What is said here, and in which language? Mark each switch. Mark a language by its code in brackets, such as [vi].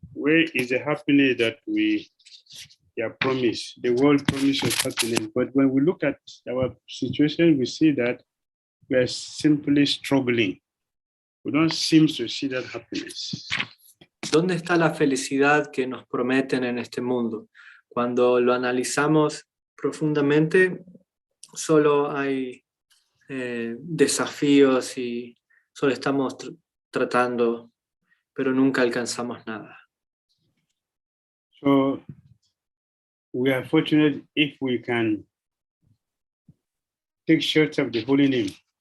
[en] Where is the happiness that we are promised? The world promises happiness, but when we look at our situation, we see that we are simply struggling. We don't seem to see that happiness. [es] ¿Dónde está la felicidad que nos prometen en este mundo? Cuando lo analizamos profundamente, solo hay desafíos y solo estamos tratando, pero nunca alcanzamos nada. [en] So we are fortunate if we can take shelter of the holy name.